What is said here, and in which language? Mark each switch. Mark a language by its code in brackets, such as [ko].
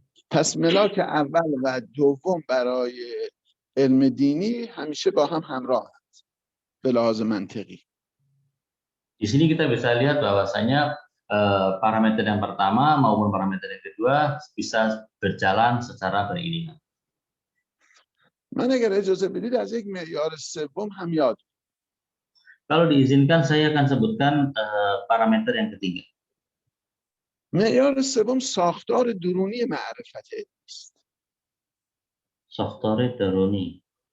[fa] پس ملاک اول و دوم برای علم دینی همیشه با هم همراهند به لحاظ منطقی. [id] Di sini kita bisa lihat bahwasanya parameter yang pertama maupun parameter yang kedua bisa berjalan secara beriringan. [fa] من اگر اجازه بدید از یک معیار سوم هم یاد. [id] Kalau diizinkan saya akan sebutkan parameter yang ketiga. [fa] معیار سوم ساختار درونی معرفت علمی است. ساختار درونی